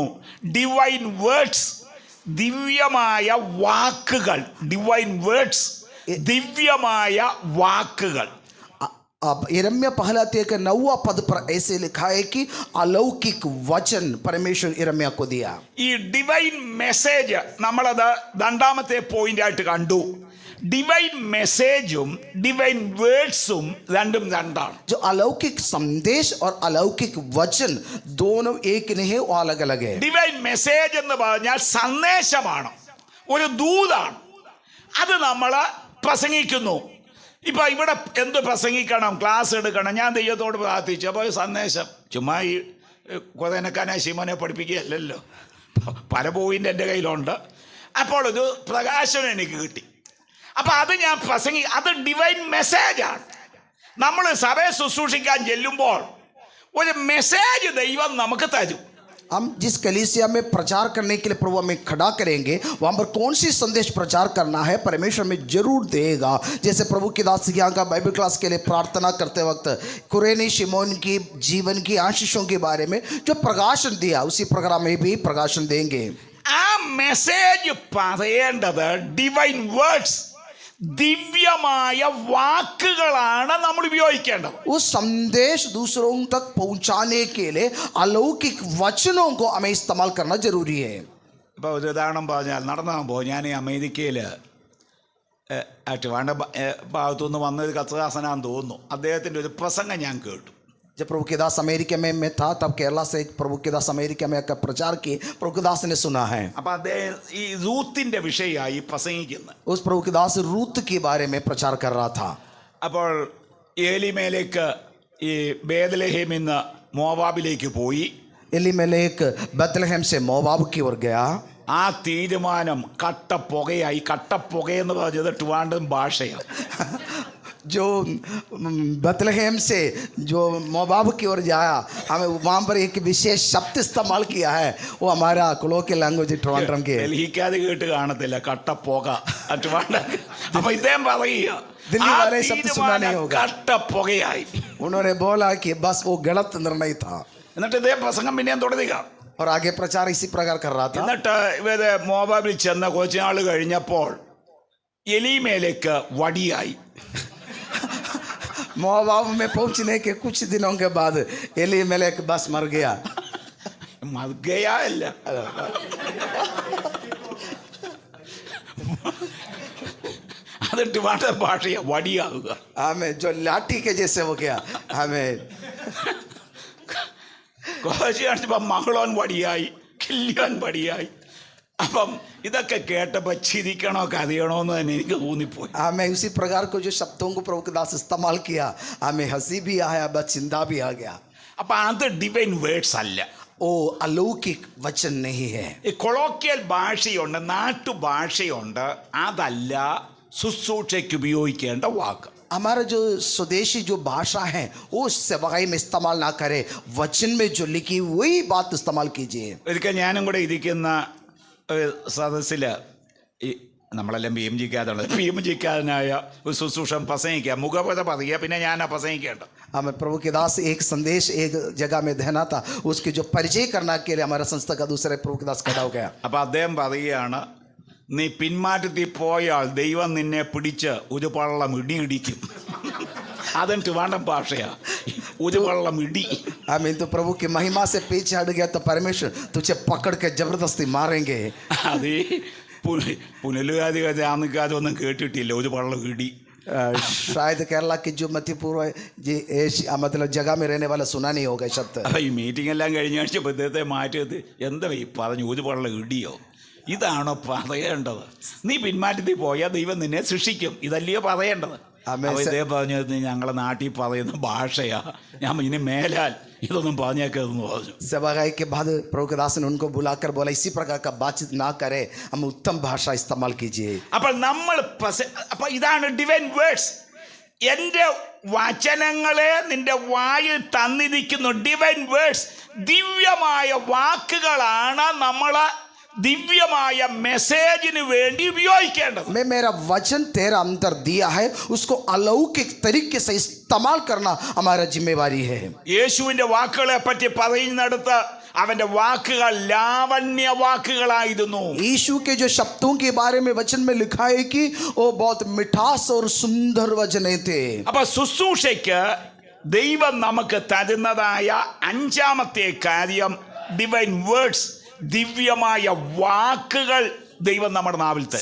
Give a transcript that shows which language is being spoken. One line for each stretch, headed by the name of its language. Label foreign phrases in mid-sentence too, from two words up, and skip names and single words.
English: divine words,
Malayalam: ദിവ്യമായ വാക്കുകൾ.
English: divine words,
Malayalam: ദിവ്യമായ വാക്കുകൾ.
Hindi: अब यिर्मयाह पहला अध्याय का 9वां पद पर ऐसे लिखा है कि अलौकिक वचन परमेश्वर यिर्मयाह को दिया.
Malayalam: ഈ
English: divine message
Malayalam: നമ്മളത് 2-ാമത്തെ പോയിന്റ് ആയിട്ട് കണ്ടു.
English: divine message divine words
Malayalam: രണ്ടും രണ്ടാണ്.
Hindi: जो अलौकिक संदेश और अलौकिक वचन दोनों एक नहीं है, वो अलग अलग है.
English: divine message
Malayalam: എന്ന് പറഞ്ഞാൽ സന്ദേശമാണ്, ഒരു ദൂതാണ്. അത് നമ്മൾ പ്രസംഗിക്കുന്നു. ഇപ്പം ഇവിടെ എന്ത് പ്രസംഗിക്കണം, ക്ലാസ് എടുക്കണം, ഞാൻ ദൈവത്തോട് പ്രാർത്ഥിച്ചു. അപ്പോൾ സന്ദേശം ചുമ്മാ ഈ കൊതനക്കാനെ ശിമനെ പഠിപ്പിക്കുകയല്ലല്ലോ, പല പോയിൻ്റ് എൻ്റെ കയ്യിലുണ്ട്. അപ്പോൾ ഒരു പ്രകാശനം എനിക്ക് കിട്ടി. അപ്പം അത് ഞാൻ അത്
English: divine message.
Malayalam: നമ്മൾ സഭയെ ശുശ്രൂഷിക്കാൻ ചെല്ലുമ്പോൾ ഒരു മെസ്സേജ് ദൈവം നമുക്ക് തരും.
Hindi: हम जिस कलीसिया में प्रचार करने के लिए प्रभु हमें खड़ा करेंगे, वहाँ पर कौन सी संदेश प्रचार करना है परमेश्वर में जरूर देगा. जैसे प्रभु की दास यहाँ का
English: Bible class
Hindi: के लिए प्रार्थना करते वक्त कुरेनी शिमोन की जीवन की आशीषों के बारे में जो प्रकाशन दिया, उसी प्रोग्राम में भी प्रकाशन देंगे.
Malayalam: ആ മെസ്സേജ് പറയേണ്ടത്
English: divine words,
Malayalam: ദിവ്യമായ വാക്കുകളാണ് നമ്മൾ ഉപയോഗിക്കേണ്ടത്.
Hindi: उस संदेश दूसरों तक पहुंचाने के लिए अलौकिक वचनों को हमें इस्तेमाल करना जरूरी है.
Malayalam: ഇപ്പോൾ ഒരു ഉദാഹരണം പറഞ്ഞാൽ നടന്നു പോകുമ്പോൾ ഞാൻ അമേരിക്കയിൽ ട്രിവാൻഡ്രം ഭാഗത്തുനിന്ന് വന്നൊരു കത്തദാസനാന്ന് തോന്നുന്നു. അദ്ദേഹത്തിൻ്റെ ഒരു പ്രസംഗം ഞാൻ കേട്ടു.
Hindi: जब प्रभु के दास अमेरिका में मैं था तब केरला से प्रभु के दास अमेरिका में आकर प्रचार किए. प्रभु के दास ने सुना है.
Malayalam: അപ്പം അദ്ദേഹം ഈ റൂത്തിൻ്റെ വിഷയമായി പ്രസംഗിക്കുന്നത്.
Hindi: उस प्रभु के दास रूत के बारे में प्रचार कर रहा था.
Malayalam: അപ്പോൾ ഏലിമേലേക്ക് ഈ ബേത്ലഹേമിൽ നിന്ന് മോവാബിലേക്ക് പോയി.
Hindi: एलीमेलेक बेथलेहम से मोवाब की ओर गया.
Malayalam: ആ തീരുമാനം കട്ടപ്പുകയായി. കട്ടപ്പുകയെന്ന് പറഞ്ഞത് ട്രിവാൻഡ്രം ഭാഷയാണ്.
Hindi: जो बेथलेहम से जो मोवाब की ओर जाया, हमें वहाँ पर एक विशेष शब्द इस्तेमाल किया है, वो हमारा
English: colloquial language
Hindi: ट्रिवांड्रम के.
Malayalam: ഡൽഹിക്കാത് കേട്ട് കാണത്തില്ല കട്ടപ്പുക. ട്രിവാൻഡ്രം അപ്പൊ ഇദ്ദേഹം പറയുക
Hindi: दिल्ली वाले शब्द सुना नहीं होगा.
Malayalam: കട്ടപ്പുകയായി.
Hindi: उन्होंने बोला कि बस वो गलत निर्णय था.
Malayalam: എന്നിട്ട് ഇദ്ദേഹം പ്രസംഗം പിന്നെയും തുടരുക.
Hindi: और आगे प्रचार इसी प्रकार कर रहा था.
Malayalam: എന്നിട്ട് ഇവര് മോവാബിൽ ചെന്ന കുറച്ച് നാൾ കഴിഞ്ഞപ്പോൾ എലീമേലേക്ക് വടിയായി.
Hindi: मोवाब में पहुंचने के कुछ दिनों के बाद एलीमेलेक बस मर गया.
Malayalam: മർഗയല്ല, അത് ട്രിവാൻഡ്രം ഭാഷയ വടിയാവുക.
Hindi: हमें जो लाठी के जैसे हो गया. हमें
Malayalam: കുറച്ച് കാണിച്ചപ്പോൾ മകളോൻ വടിയായി, കില്ലിയോൻ വടിയായി. അപ്പം ഇതൊക്കെ കേട്ടപ്പോൾ ചിരിക്കണോ കരയണോ എന്ന് തന്നെ എനിക്ക് തോന്നിപ്പോയി.
Hindi: हमें उसी प्रकार को जो शब्दों को प्रभु के दास इस्तेमाल किया, हमें हंसी भी आया, बस चिंता भी आ गया.
Malayalam: അപ്പം അത്
English: divine words
Malayalam: അല്ല.
Hindi: ओ अलौकिक वचन नहीं है.
Malayalam: ഈ കൊളോക്കിയൽ ഭാഷയുണ്ട്, നാട്ടുഭാഷയുണ്ട്. അതല്ല ശുശ്രൂഷയ്ക്ക് ഉപയോഗിക്കേണ്ട വാക്ക്.
Hindi: हमारा जो स्वदेशी जो भाषा है वो सेवाई में इस्तेमाल ना करे, वचन में जो लिखी वही बात इस्तेमाल कीजिए.
Malayalam: ഒരിക്കൽ ഞാനും കൂടെ ഇരിക്കുന്ന സദസ്സിൽ ഈ നമ്മളെല്ലാം പി എം ജിക്കാരാണ്. പി എം ജിക്കാരനായ ഒരു ശുശ്രൂഷൻ പ്രസംഗിക്കുക, മുഖപത പറയുക, പിന്നെ ഞാനാ പ്രസംഗിക്കേണ്ട.
Hindi: हमें प्रभु के दास एक संदेश एक जगह में देना था, उसकी जो परिचय करना के लिए हमारा संस्था का दूसरे प्रभु के दास खड़ा हो गया.
Malayalam: അപ്പം അദ്ദേഹം പറയുകയാണ്, നീ പിന്മാറ്റത്തിൽ പോയാൽ ദൈവം നിന്നെ പിടിച്ച് ഒരു പള്ളം ഇടിയിടിക്കും. അതും ട്രിവാൻഡ്രം ഭാഷയാ, ഒരു പള്ളം ഇടി.
Hindi: हमें तो प्रभु की महिमा से पीछे हट गया तो परमेश्वर तुझे पकड़ के जबरदस्ती मारेंगे.
Malayalam: അത് ഈ പുനലുകാരികാരൊന്നും കേട്ടിട്ടില്ല ഒരു പള്ളം ഇടി.
Hindi: शायद केरला की जो मध्य पूर्व मतलब जगह में रहने वाला सुना नहीं होगा शब्द.
Malayalam: അപ്പം ഈ മീറ്റിംഗ് എല്ലാം കഴിഞ്ഞ ആഴ്ച ഇദ്ദേഹത്തെ മാറ്റിയത് എന്താ ഈ പറഞ്ഞു ഒരു പള്ളം ഇടിയോ? ഇതാണോ പറയേണ്ടത്? നീ പിന്മാറ്റത്തിൽ പോയാൽ ദൈവം നിന്നെ ശിക്ഷിക്കും, ഇതല്ലയോ പറയേണ്ടത്? അപ്പോൾ ഇദ്ദേഹം പറഞ്ഞത് ഞങ്ങളെ നാട്ടിൽ പറയുന്ന ഭാഷയാ, ഞാൻ ഇനി മേലാൽ ഇതൊന്നും പറഞ്ഞേക്കെന്ന് പറഞ്ഞു.
Hindi: सेवागाई के बाद प्रभु के दास ने उनको बुलाकर बोला, इसी प्रकार का बातचीत ना करे, हम उत्तम भाषा इस्तेमाल कीजिए.
Malayalam: അപ്പോൾ നമ്മൾ അപ്പോൾ ഇതാണ്
English: divine words.
Malayalam: എൻ്റെ വചനങ്ങളെ നിന്റെ വായിൽ തന്നിരിക്കുന്നു.
English: divine words
Malayalam: ദിവ്യമായ വാക്കുകളാണ് നമ്മൾ ദിവ്യമായ മെസ്സേജിന് വേണ്ടി ഉപയോഗിക്കേണ്ടത്.
Hindi: मैं मेरा वचन तेरा अंदर दिया है, उसको अलौकिक तरीके से इस्तेमाल करना हमारा जिम्मेवारी है.
Malayalam: യേശുവിൻ്റെ വാക്കുകളെ പറ്റി പറയുന്നിടത്ത് അവൻ്റെ വാക്കുകൾ ലാവണ്യ വാക്കുകളായിരുന്നു.
Hindi: यीशु के जो शब्दों के बारे में वचन में लिखा है कि वो बहुत मिठास और सुंदर वचन थे.
Malayalam: അപ്പൊ ശുശ്രൂഷയ്ക്ക് ദൈവം നമുക്ക് തരുന്നതായ അഞ്ചാമത്തെ കാര്യം
English: divine words,
Malayalam: ദിവ്യമായ വാക്കുകൾ ദൈവം നമ്മുടെ നാവിൽ തരും.